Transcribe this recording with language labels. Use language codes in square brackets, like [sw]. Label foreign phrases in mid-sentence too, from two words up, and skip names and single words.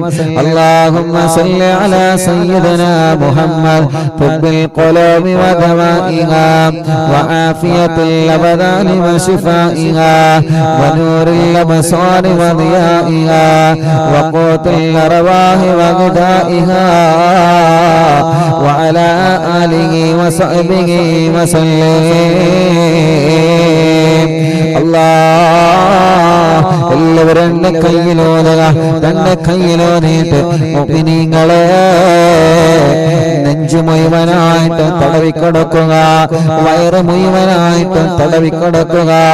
[ar] اللهم صل على سيدنا محمد طب القلوب ودوائها وعافية الأبدان وشفائها ونور الأبصار وضيائها وقوت الأرواح وغذائها وعلى آله وصحبه وسلم. [ml] എല്ലാവരും കയ്യിലോതുക, തന്റെ കയ്യിലോതിട്ട് മുഅ്മിനീങ്ങളെ നെഞ്ചു മുഴുവനായിട്ട് തടവിക്കൊടുക്കുക, വയറ് മുഴുവനായിട്ട് തടവിക്കൊടുക്കുക.